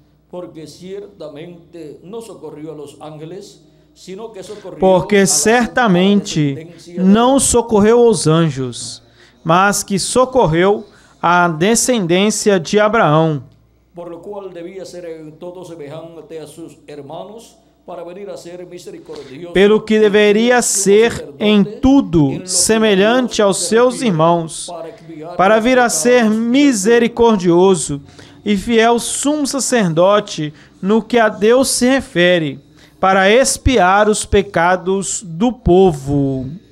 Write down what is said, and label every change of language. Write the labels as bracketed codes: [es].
[pt] Porque certamente não socorreu aos anjos, mas que socorreu a descendência de Abraão. [es] Por lo cual debía ser en todo semejante a sus hermanos, para venir a ser misericordioso. [pt] Pelo que deveria ser em tudo semelhante aos seus irmãos, para vir a ser misericordioso e fiel sumo sacerdote no que a Deus se refere, para expiar os pecados do povo.